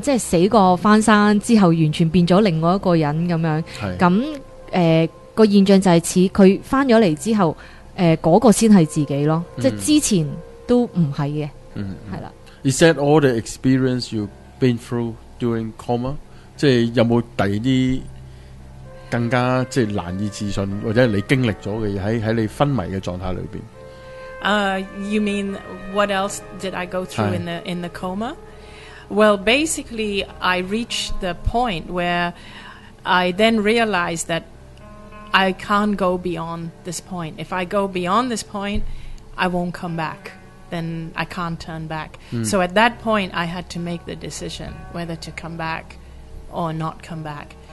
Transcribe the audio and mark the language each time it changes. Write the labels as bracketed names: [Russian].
[Cantonese] 即係死過翻生之後，完全變咗另外一個人咁樣。係。咁個現象就係似佢翻咗嚟之後，嗰個先係自己咯。即係之前都唔係嘅。嗯。係啦。 [English] Is that all the experience you been through during coma？ [Cantonese] 即係有冇第啲？更加即係難以置信，或者你經歷咗嘅嘢喺你昏迷嘅狀態裏邊。 [English] You mean what else did I go through in the coma? Well, basically, I reached the point where I then realized that I can't go beyond this point. If I go beyond this point, I won't come back. Then I can't turn back.、嗯、so at that point, I had to make the decision whether to come back or not come back.